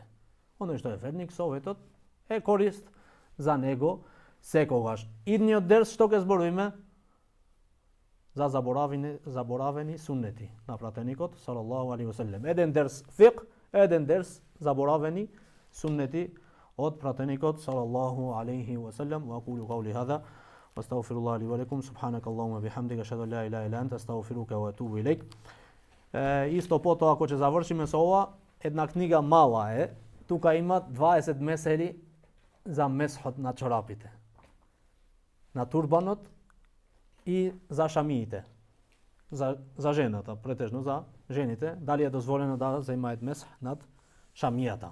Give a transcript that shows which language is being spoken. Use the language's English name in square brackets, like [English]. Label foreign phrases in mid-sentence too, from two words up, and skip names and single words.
[Macedonian] Оној што е верник, советот е корист за него секогаш. Идниот дерс што ќе зборуваме? За заборавени суннети на пратеникот [Arabic] صلى الله عليه وسلم. [Macedonian] Еден дерс фиқ, еден дерс заборавени суннети од пратеникот [Arabic] صلى الله عليه وسلم. وأقول قولي هذا وأستغفر الله لي ولكم سبحانك اللهم وبحمدك أشهد أن لا إله إلا أنت أستغفرك وأتوب إليك. [Macedonian] Исто потоа ако ќе завршиме со ова, една книга мала е, тука има 20 месели за месхот на чорапите, на турбанот и за шамиите, за жената, претежно за жените, дали е дозволено да земаат месх над шамијата.